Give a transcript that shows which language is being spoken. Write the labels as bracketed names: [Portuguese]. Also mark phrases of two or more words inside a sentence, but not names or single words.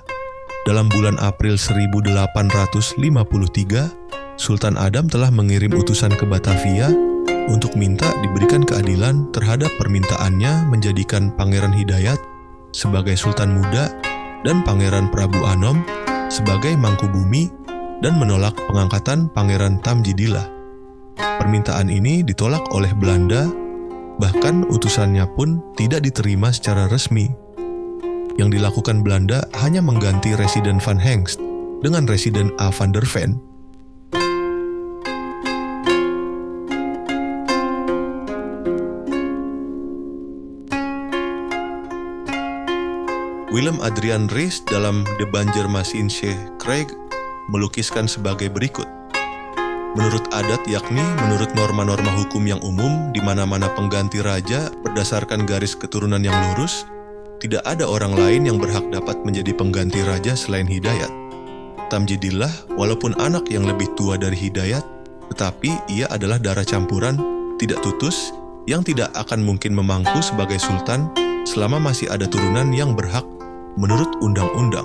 [Indonesian] Dalam bulan April 1853, Sultan Adam telah mengirim utusan ke Batavia untuk minta diberikan keadilan terhadap permintaannya menjadikan Pangeran Hidayat sebagai Sultan Muda dan Pangeran Prabu Anom sebagai Mangkubumi dan menolak pengangkatan Pangeran Tamjidillah. Permintaan ini ditolak oleh Belanda, bahkan utusannya pun tidak diterima secara resmi. Yang dilakukan Belanda hanya mengganti Residen Van Hengst dengan Residen A. van der Ven. Willem Adriaan Ries dalam De Banjarmasinse Krieg melukiskan sebagai berikut. Menurut adat, yakni menurut norma-norma hukum yang umum, di mana-mana pengganti raja berdasarkan garis keturunan yang lurus, tidak ada orang lain yang berhak dapat menjadi pengganti raja selain Hidayat. Tamjidillah, walaupun anak yang lebih tua dari Hidayat, tetapi ia adalah darah campuran, tidak tutus, yang tidak akan mungkin memangku sebagai sultan selama masih ada turunan yang berhak menurut undang-undang.